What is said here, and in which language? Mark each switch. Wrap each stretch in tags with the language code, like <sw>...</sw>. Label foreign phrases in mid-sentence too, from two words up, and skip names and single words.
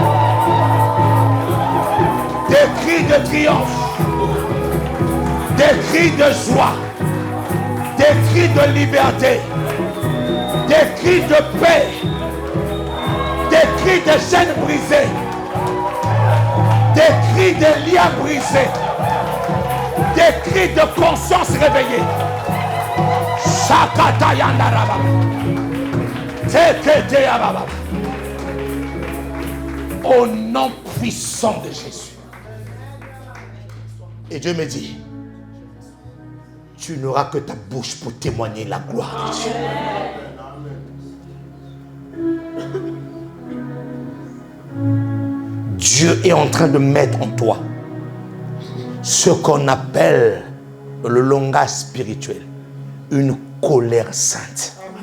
<fr>Des cris de triomphe, des cris de joie, des cris de liberté, des cris de paix, des cris de chaînes brisées, des cris de liens brisés, des cris de conscience réveillée. Shakata yandaraba. Tekete yababa. Au nom puissant de Jésus. Et Dieu me dit, tu n'auras que ta bouche pour témoigner la gloire de Dieu. Dieu est en train de mettre en toi ce qu'on appelle dans le langage spirituel une colère sainte.</fr>